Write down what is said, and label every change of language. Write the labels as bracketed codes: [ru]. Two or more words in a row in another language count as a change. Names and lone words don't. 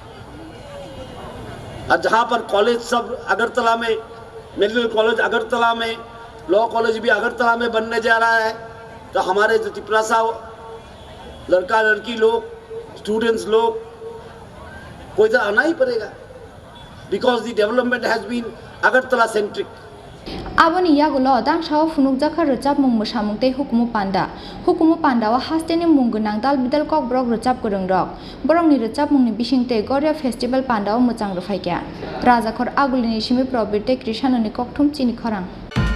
[hi] और जहाँ पर कॉलेज सब अगरतला में, [en] medical college [hi] अगरतला में, [en] law college [hi] भी अगरतला में बनने जा रहा है, तो हमारे जो त्रिपुरा सा लड़का लड़की लोग, स्टूडेंट्स लोग को इधर आना ही पड़ेगा, [en] because the development has been Agartala centric. [trp] Aboni yagulo dangshaw funuk jakha rojab mung musamung tei hukumu panda wa hasteni mung gunang dal bidal kok brok rojab kurung rok borok ni rojab mung ni bising tei Goria festival panda wa muchang rofai kya raja khor agulini simi probir tei Krishna ni kokthum chini khorang